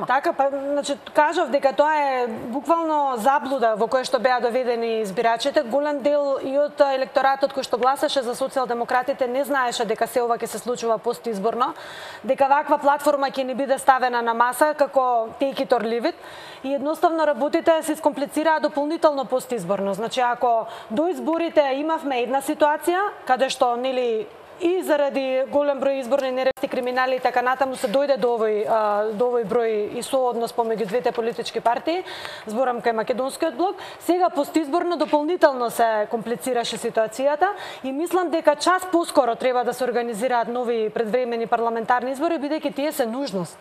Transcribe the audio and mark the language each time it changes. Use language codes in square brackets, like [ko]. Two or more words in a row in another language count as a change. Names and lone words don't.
[mk] Така, значи кажав дека тоа е буквално заблуда во која што беа доведени избирачите. Голем дел и од електоратот кој што гласаше за социјалдемократите не знаеше дека се ова ќе се случува постизборно, дека ваква платформа ќе ни биде ставена на маса како [en] take it or leave it [mk] и едноставно работите се искомплицираа дополнително постизборно. Значи ако до изборите имавме една ситуација каде што нели и заради голем број изборни нередности, криминали и така натаму се дојде до овој број и сооднос помеѓу двете политички партии, зборам кај Македонскиот блок, сега постизборно дополнително се комплицираше ситуацијата и мислам дека час поскоро треба да се организираат нови предвремени парламентарни избори, бидејќи тие се нужност.